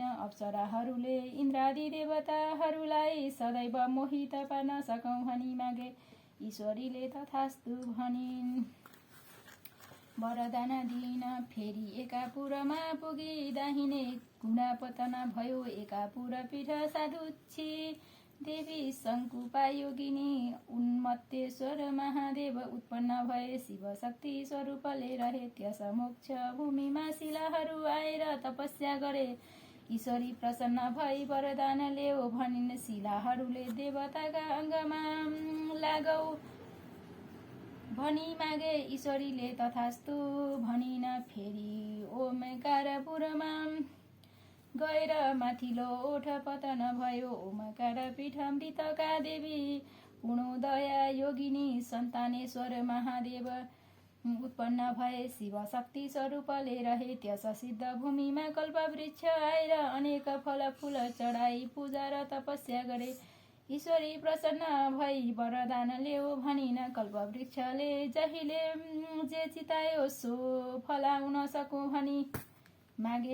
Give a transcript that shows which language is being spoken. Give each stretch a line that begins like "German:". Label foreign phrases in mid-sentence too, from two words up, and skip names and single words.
Nepali: अप्सराहरूले इन्द्रादि देवताहरूलाई सदैव मोहित पार्न सकौँ भनी मागे। ईश्वरीले तथास्तु भनिन्। वरदान दिन फेरि एकापुरमा पुगी दाहिने कुना पतन भयो। एकापुर पीठ साधुच्छी देवी शङ्कुपा योगिनी उन्मत्तेश्वर महादेव उत्पन्न भए। शिव शक्ति स्वरूपले रहे। त्यस मोक्ष भूमिमा शिलाहरू आएर तपस्या गरे। ईश्वरी प्रसन्न भई वरदान ल्याओ भनिन्। शिलाहरूले देवताका अङ्गमा लागौ भनी मागे। ईश्वरीले तथास्तु भनिन्। फेरि ओमकारपुरमा गएर माथिल्लो ओठ पतन भयो। ओमकार पीठ मृतका देवी पूर्णोदया योगिनी सन्तानेश्वर महादेव उत्पन्न भए। शिव शक्ति स्वरूपले रहे। त्यस सिद्ध भूमिमा कल्पवृक्ष आएर अनेक फलफूल चढाई पूजा र तपस्या गरे। ईश्वरी प्रसन्न भई वरदान ल्याओ भनिन्। कल्पवृक्षले जहिले जे चितायो सो फलाउन सकौँ भनी मागे।